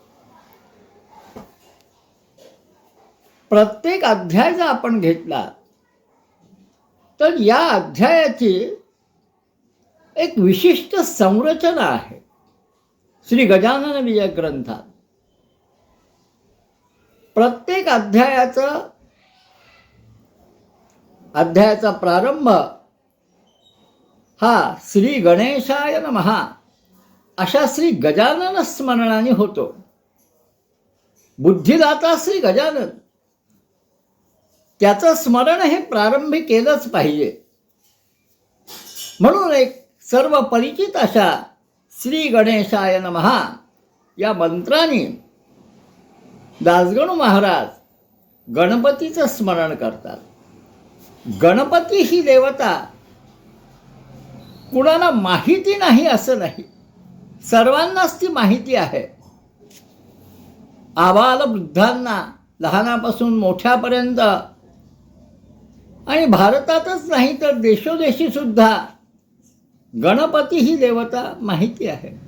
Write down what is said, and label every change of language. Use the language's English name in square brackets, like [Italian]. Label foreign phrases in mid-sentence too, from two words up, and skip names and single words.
[Marathi] प्रत्येक अध्याय जर आपण घेतला तर या अध्यायाची एक विशिष्ट संरचना आहे. श्री गजानन विजय ग्रंथात प्रत्येक अध्यायाचा प्रारंभ हा [Sanskrit] श्री गणेशाय नमः [Marathi] अशा श्री गजानन स्मरणाने होतो. बुद्धिदाता श्री गजानन त्याचं स्मरण हे प्रारंभी केलंच पाहिजे. म्हणून एक सर्व परिचित अशा [Sanskrit] श्री गणेशाय नमः [Marathi] या मंत्राने दासगणू महाराज गणपतीचं स्मरण करतात. गणपती ही देवता कुणाला माहिती नाही असं नाही. सर्वांनाच ती माहिती आहे. आबाल वृद्धांना, लहानापासून मोठ्यापर्यंत, आणि भारतातच नाही तर देशोदेशी सुद्धा गणपती ही देवता माहिती आहे.